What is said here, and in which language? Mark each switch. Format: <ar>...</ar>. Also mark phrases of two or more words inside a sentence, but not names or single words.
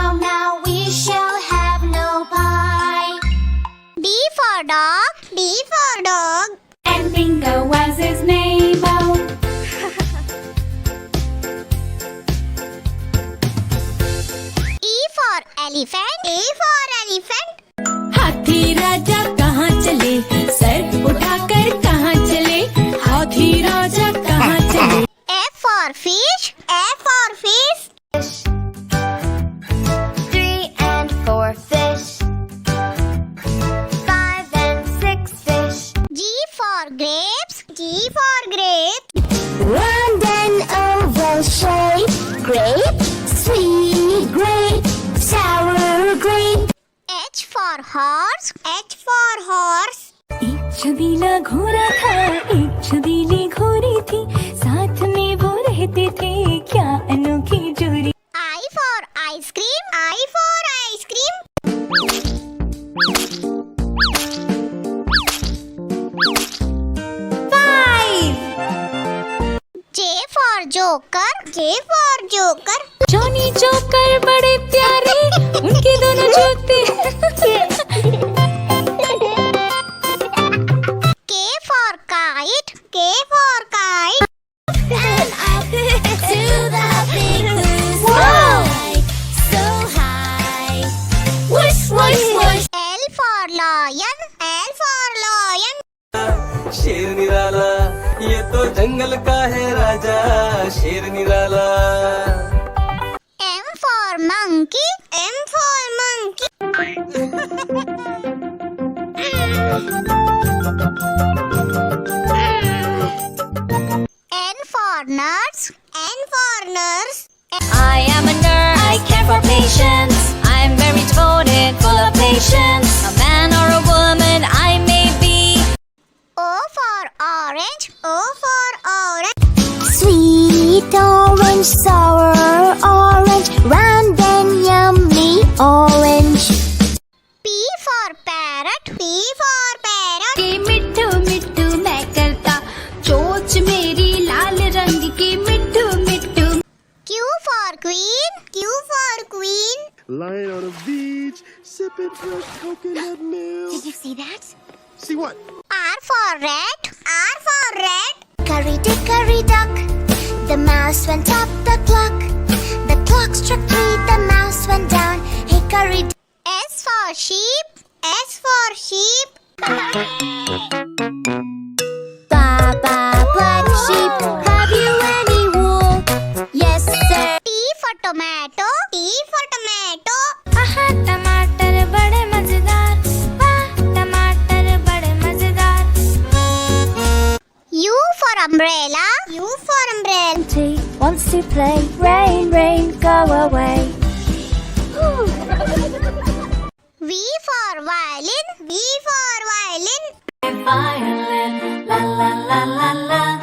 <en>Now we shall have no pie. D for dog. D for dog. And Bingo was his name. Oh, E for elephant. E for elephant.</en> <hi>हाथी राजा कहाँ चले, सर उठाकर कहाँ चले, हाथी राजा कहाँ चले.</hi> <en>F for fish. F for fish. 3 and 4 fish. 5 and 6 fish. G for grapes. G for grapes. Round and oval shape. Grape, sweet grape, sour grape. H for horse. H for horse.</en> <hi>एक छबीला घोड़ा था, एक छबीली घोड़ी थी, साथ में वो रहते थे, क्या अनोखी जोड़ी.</hi> <en>I for ice cream. I for ice cream. J for joker. J for joker.</en> <hi>जॉनी जोकर बड़े प्यारे, उनके दोनों जूते.</hi> <en>K for kite. K for kite. And up to the big blue sky. So high. Whoosh, whoosh, whoosh. L for lion. L for lion.</en> <hi>शेर निराला ये तो जंगल का है राजा शेर निराला</hi> <en>M for monkey. M for monkey. N for nurse. N for nurse. I am a nurse. I care for patients. I'm very devoted, full of patience. A man or a woman I may be. O for orange. O for orange. Sweet orange, sour orange, round and yummy orange. P for parrot. P for parrot.</en> <hi>के मिट्ठू मिट्ठू मैं करता, चोंच मेरी लाल रंग की, मिट्ठू मिट्ठू.</hi> <en>Q for queen. Q for queen. Lying on a beach, sipping fresh coconut milk. Did you see that? See what? R for rat. R for rat. Curry dickory dock. The mouse went up the clock. The clock struck 3. The mouse went down. Hickory. S for sheep. S for sheep. Baba, black sheep, have you any wool? Yes, sir. T for tomato. T for tomato.</en> <hi>आहा टमाटर बड़े मजेदार, वाह टमाटर बड़े मजेदार.</hi> <en>U for umbrella. U for umbrella. Wants to play. Rain, rain, go away. V for violin. V for violin. Violin, la la la la la.</en>